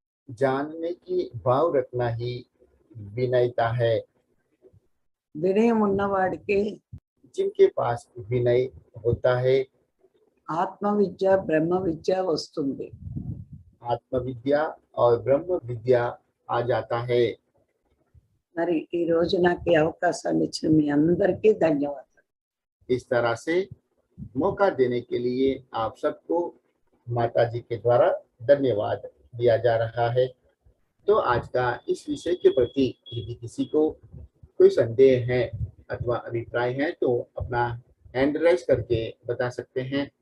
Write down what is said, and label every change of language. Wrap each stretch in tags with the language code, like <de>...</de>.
<hi>जानने की भाव रखना ही विनयता है।</hi> <te>వినయం ఉన్నవాడికి</te> <hi>जिनके पास विनय होता है,</hi> <te>ఆత్మ విద్య బ్రహ్మ విద్య వస్తుంది.</te> <hi>आत्मविद्या और ब्रह्म विद्या आ जाता है।</hi> <te>మరి ఈ రోజు నాకు ఈ అవకాశాన్ని ఇచ్చిన మీ అందరికీ ధన్యవాదాలు.</te> <hi>इस तरह से मौका देने के लिए आप सबको माता जी के द्वारा धन्यवाद दिया जा रहा है। तो आज का इस विषय के प्रति यदि किसी को कोई संदेह है अथवा अभिप्राय है तो अपना हैंड राइज करके बता सकते हैं।</hi>